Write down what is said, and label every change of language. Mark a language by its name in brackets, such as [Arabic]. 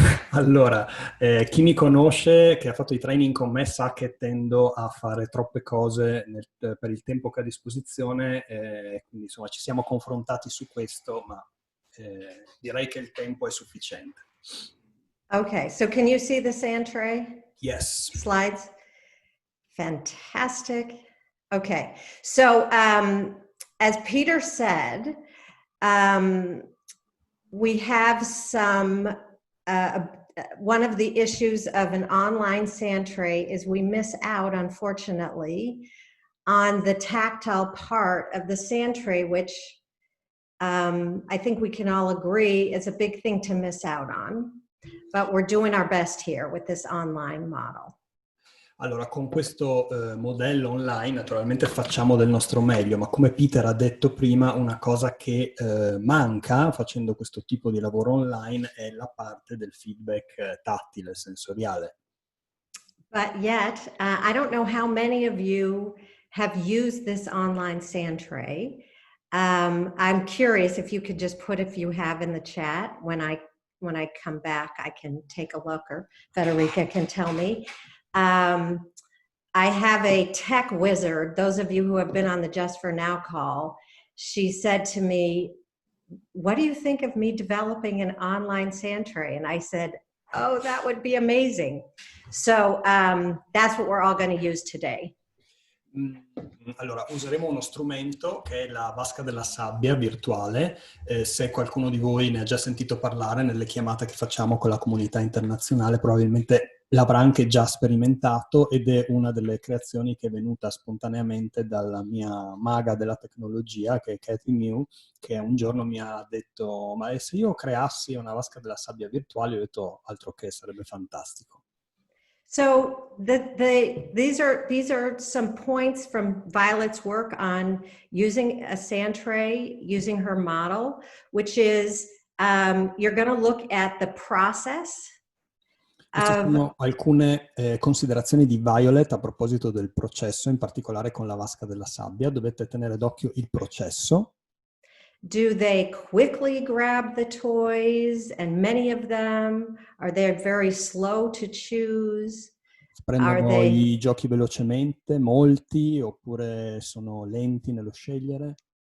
[Italian] Allora, chi mi conosce, che ha fatto i training con me, sa che tendo a fare troppe cose per il tempo che ho a disposizione, quindi insomma ci siamo confrontati su questo, ma direi che il tempo è sufficiente. [English] Okay, so can you see the sand tray? Yes. Slides? Fantastic. Okay, so as Peter said, we have some, one of the issues of an online sand tray is we miss out, unfortunately, on the tactile part of the sand tray, which I think we can all agree is a big thing to miss out on, but we're doing our best here with this online model. [Italian] Allora, con questo modello online naturalmente facciamo del nostro meglio, ma come Peter ha detto prima, una cosa che manca facendo questo tipo di lavoro online è la parte del feedback tattile, sensoriale. [English] But yet, I don't know how many of you have used this online sand tray. I'm curious if you could just put if you have in the chat. When I come back, I can take a look, or Federica can tell me. I have a tech wizard. Those of you who have been on the Just for Now call, she said to me, what do you think of me developing an online sand tray? And I said, oh, that would be amazing. So that's what we're all going to use today. [Italian] Allora, useremo uno strumento che è la vasca della sabbia virtuale. Se qualcuno di voi ne ha già sentito parlare nelle chiamate che facciamo con la comunità internazionale, probabilmente L'avrà anche già sperimentato ed è una delle creazioni che è venuta spontaneamente dalla mia maga della tecnologia, che è Katie Mew, che un giorno mi ha detto: ma se io creassi una vasca della sabbia virtuale? Ho detto: altro che, sarebbe fantastico. [English] So these are some points from Violet's work on using a sand tray, using her model, which is you're going to look at the process [Italian] Queste [English] of, [Italian] sono alcune considerazioni di Violet a proposito del processo, in particolare con la vasca della sabbia. Dovete tenere d'occhio il processo. [English] do they quickly grab the toys, and many of them? Are they very slow to choose? Are [Italian] Prendono [English] they, [Italian] i giochi velocemente, molti, oppure sono lenti nello scegliere?